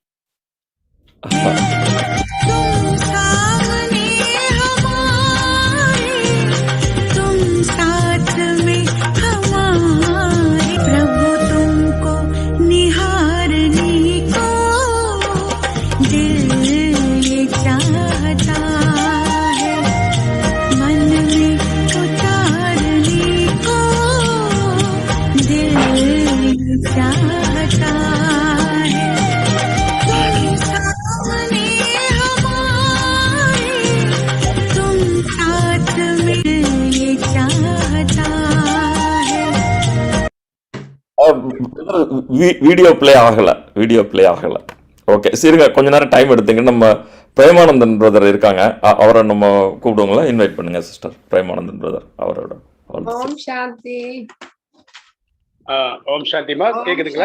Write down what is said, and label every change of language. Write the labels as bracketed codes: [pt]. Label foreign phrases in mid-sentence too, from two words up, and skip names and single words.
[hi] तुम सामने हमारे, तुम साथ में हमारे, प्रभु तुमको निहारने को दिल ये चाहता है, मन में उतारने को दिल ये चाहता है। तुम सामने हमारे, तुम साथ में ये चाहता है। [ta] வீடியோ பிளே ஆகல, வீடியோ பிளே ஆகல. ஓகே, சரிங்க, கொஞ்ச நேரம் டைம் எடுத்துங்க. நம்ம பிரேமானந்தன் பிரதர் இருக்காங்க, அவரை நம்ம கூப்பிடுவோங்களா? இன்வைட் பண்ணுங்க சிஸ்டர். பிரேமானந்தன் பிரதர் அவரோட. ஓம் சாந்தி. ஓம் சாந்திமா, கேக்குதுங்களா?